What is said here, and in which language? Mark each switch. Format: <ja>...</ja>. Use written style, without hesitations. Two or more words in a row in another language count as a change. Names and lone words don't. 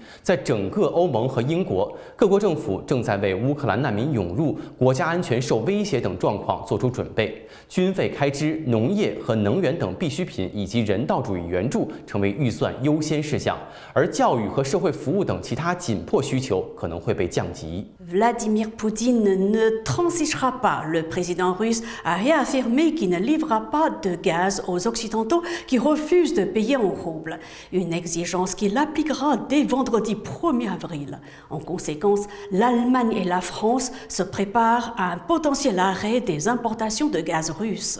<zh>在整个欧盟和英国，各国政府正在为乌克兰难民涌入、国家安全受威胁等状况做出准备。军费开支、农业和能源等必需品以及人道主义援助成为预算优先事项，而教育和社会服务等其他紧迫需求可能会被降级。</zh> <fr>Vladimir Poutine ne transigera pas. Le président russe a réaffirmé qu'il ne livrera pas de gaz aux Occidentaux qui refusent de payer en roubles, une exigence qu'il appliquera dès vendredi 1er avril. En conséquence, l'Allemagne et la France se préparent à un potentiel arrêt des importations de gaz russe.</fr>